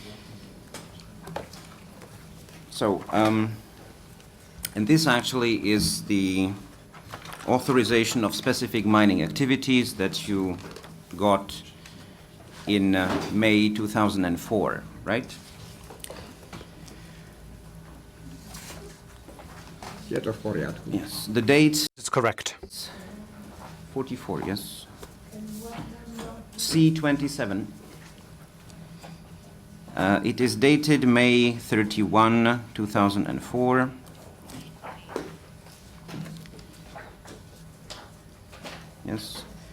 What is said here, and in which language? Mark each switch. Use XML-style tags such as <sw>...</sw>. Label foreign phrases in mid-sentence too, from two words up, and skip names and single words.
<en>So, and this actually is the authorization of specific mining activities that you got in May 2004, right?</en> <sk>je to v poriadku.</sk> <en>Yes. The date It's correct. 44, yes. C27. It is dated May 31, 2004. Yes.</en>